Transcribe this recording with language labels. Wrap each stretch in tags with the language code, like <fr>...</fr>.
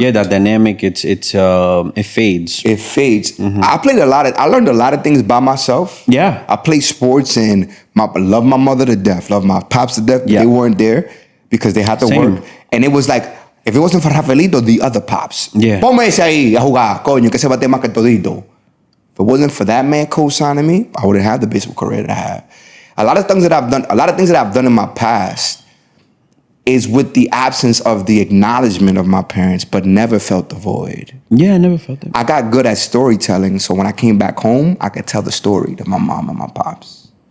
<en>Yeah, that dynamic, it fades. It fades. I learned a lot of things by myself. Yeah. I played sports and love my mother to death, love my pops to death. Yeah. They weren't there because they had to Same. work. And it was like, if it wasn't for Rafaelito, the other pops. Yeah.</en> <es>Ponme ese ahí a jugar, coño, que se bate más que todito.</es> <en>If it wasn't for that man co-signing me, I wouldn't have the baseball career that I have. A lot of things that I've done in my past is with the absence of the acknowledgement of my parents, but never felt the void. Yeah, I never felt that. I got good at storytelling, so when I came back home, I could tell the story to my mom and my pops.</en>